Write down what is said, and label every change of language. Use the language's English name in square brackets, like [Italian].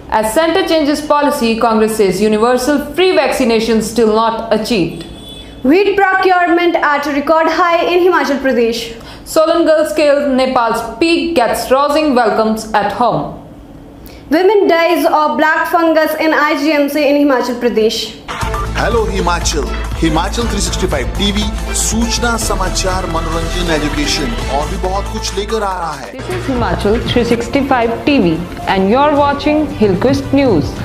[English] As centre changes policy, Congress says universal free vaccination still not achieved. Wheat procurement at record high in Himachal Pradesh. Solan girl scales Nepal's peak gets rousing welcomes at home. Women dies of black fungus in IGMC in Himachal Pradesh. [Hindi] Hello Himachal 365 TV सूचना समाचार मनोरंजन education और भी बहुत कुछ लेकर आ रहा है. [English] This is Himachal 365 TV and you're watching Hilquist News.